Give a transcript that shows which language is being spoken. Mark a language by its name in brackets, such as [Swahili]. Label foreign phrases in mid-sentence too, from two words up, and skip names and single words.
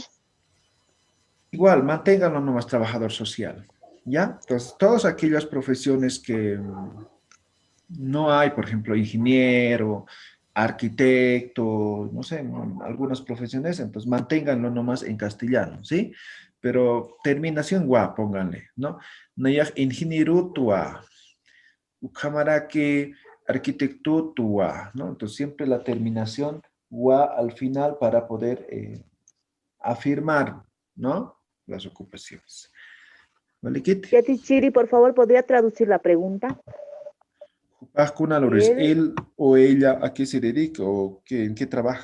[Spanish] Igual, manténganlo nomás trabajador social, ¿ya? Entonces, todas aquellas profesiones que no hay, por ejemplo, ingeniero, arquitecto, no sé, algunas profesiones, entonces manténganlo nomás en castellano, ¿sí? Pero terminación gua, pónganle, ¿no? [Aymara] Nayak ingeniero tua, ukamaraki arquitecto tua, ¿no? [Spanish] Entonces siempre la terminación gua al final para poder afirmar, ¿no? Las ocupaciones. ¿Vale, Kit? Yatichiri, por favor, ¿podría traducir la pregunta? Él o ella, ¿a qué se dedica o en qué trabaja?